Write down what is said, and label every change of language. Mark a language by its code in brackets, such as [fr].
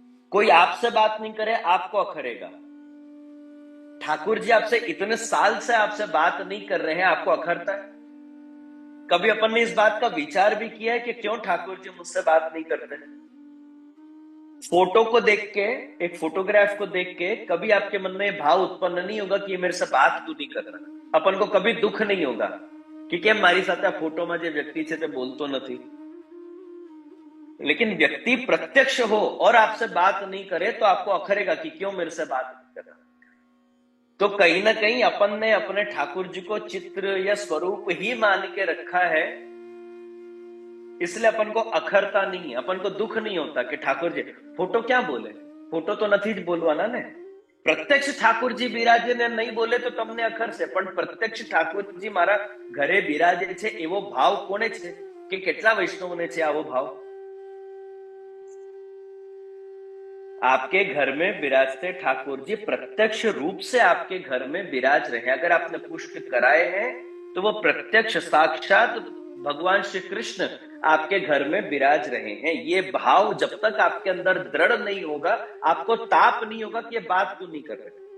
[hi] कोई आपसे बात नहीं करे, आपको अखरेगा. ठाकुर जी आपसे इतने साल से आपसे बात नहीं कर रहे हैं, आपको अखरता है? कभी अपन ने इस बात का विचार भी किया है कि क्यों ठाकुर जी मुझसे बात नहीं करते? फोटो को देख के, एक फोटोग्राफ को देख के कभी आपके मन में भाव उत्पन्न नहीं होगा कि ये मेरे से बात क्यों नहीं कर रहा. अपन को कभी दुख नहीं होगा कि [gu] કેમ મારી સાથે આ ફોટોમાં જે વ્યક્તિ છે તે બોલતો નથી. [hi] लेकिन व्यक्ति प्रत्यक्ष हो और आपसे बात नहीं करे तो आपको अखरेगा कि क्यों मेरे से बात नहीं कर रहा। तो कहीं ना कहीं अपन ने अपने ठाकुर जी को चित्र या स्वरूप ही मान के रखा है, इसलिए अपन को अखरता नहीं, अपन को दुख नहीं होता कि ठाकुर जी फोटो क्या बोले, फोटो तो [gu] નથી જ બોલવાના ને। પ્રત્યક્ષ ઠાકુરજી બિરાજે ને નહીં બોલે તો તમને અખર છે, પણ પ્રત્યક્ષ ઠાકુરજી મારા ઘરે બિરાજે છે એવો ભાવ કોને છે, કે કેટલા વૈષ્ણવને છે આવો ભાવ? [hi] आपके घर में विराजते ठाकुर जी प्रत्यक्ष रूप से आपके घर में विराज रहे। अगर आपने पुष्प कराए हैं तो वो प्रत्यक्ष साक्षात भगवान श्री कृष्ण आपके घर में विराज रहे हैं। ये भाव जब तक आपके अंदर दृढ़ नहीं होगा, आपको ताप नहीं होगा कि ये बात क्यों नहीं कर रहे।